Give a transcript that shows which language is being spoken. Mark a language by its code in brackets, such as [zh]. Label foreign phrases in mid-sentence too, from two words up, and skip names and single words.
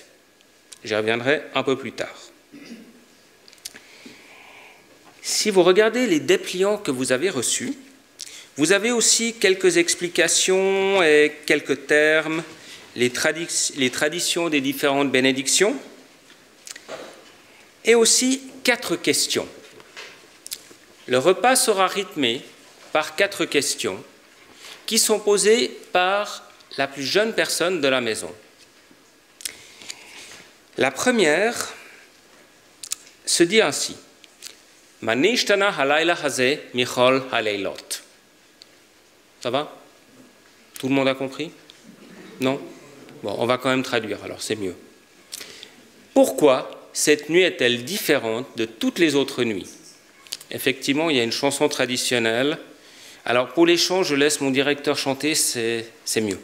[fr] J'y reviendrai un peu plus tard. Si vous regardez les dépliants que vous avez reçus, vous avez aussi quelques explications et quelques termes, les traditions des différentes bénédictions, et aussi 4 questions. Le repas sera rythmé par 4 questions qui sont posées par la plus jeune personne de la maison. La première se dit ainsi, [he] מה נשתנה הלילה הזה מכל הלילות. [fr] Ça va? Tout le monde a compris? Non? Bon, on va quand même traduire, alors c'est mieux. Pourquoi cette nuit est-elle différente de toutes les autres nuits? Effectivement, il y a une chanson traditionnelle. Alors pour les chants, je laisse mon directeur chanter, c'est mieux.